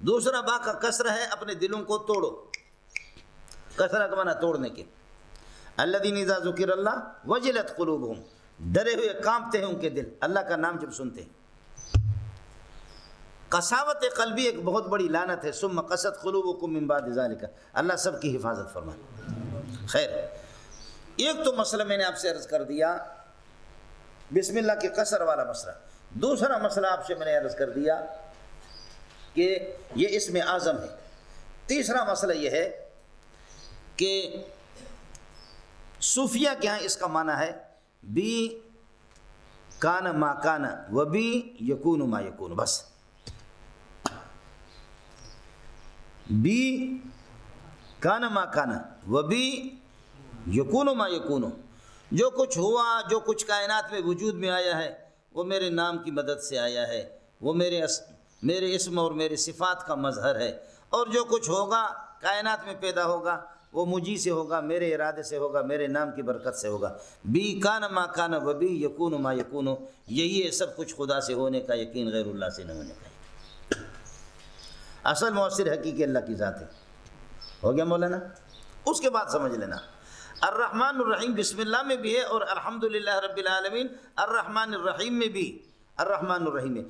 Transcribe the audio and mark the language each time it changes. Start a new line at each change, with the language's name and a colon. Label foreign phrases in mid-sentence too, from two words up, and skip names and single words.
Urdu: دوسرا با کا کسر ہے اپنے دلوں کو توڑو، کسرہ کا معنی توڑنے کے.
Arabic: الذین اذا ذکر اللہ وجلت قلوبہم،
Urdu: ڈرے ہوئے کانپتے ہیں ان کے دل اللہ کا نام جب سنتے ہیں. قساوت قلبی ایک بہت بڑی لعنت ہے.
Arabic: ثم قست قلوبکم من بعد ذلک،
Urdu: اللہ سب کی حفاظت فرمائے. خیر، ایک تو مسئلہ میں نے آپ سے عرض کر دیا
Arabic: بسم اللہ
Urdu: کے قصر والا مسئلہ. دوسرا مسئلہ آپ سے میں نے عرض کر دیا کہ یہ اسم اعظم ہے. تیسرا مسئلہ یہ ہے کہ صوفیہ کے ہاں اس کا معنی ہے
Arabic: بی کان ما کان و بی یکون ما یکون. بس بی کان ما کان و بی یکون ما یکون،
Urdu: جو کچھ ہوا، جو کچھ کائنات میں وجود میں آیا ہے وہ میرے نام کی مدد سے آیا ہے، وہ میرے اسم اور میرے صفات کا مظہر ہے. اور جو کچھ ہوگا کائنات میں پیدا ہوگا وہ مجھی سے ہوگا، میرے ارادے سے ہوگا، میرے نام کی برکت سے ہوگا.
Arabic: بی کان ما کان و بی یکون ما یکون،
Urdu: یہی ہے سب کچھ خدا سے ہونے کا یقین، غیر اللہ سے نہ ہونے کا. اصل مؤثر حقیقی اللہ کی ذات ہے. ہو گیا مولانا؟ اس کے بعد سمجھ لینا
Arabic: الرحمن الرحیم بسم اللہ
Urdu: میں بھی ہے اور
Arabic: الحمدللہ رب العالمین الرحمن الرحیم
Urdu: میں بھی
Arabic: الرحمن الرحیم
Urdu: ہے.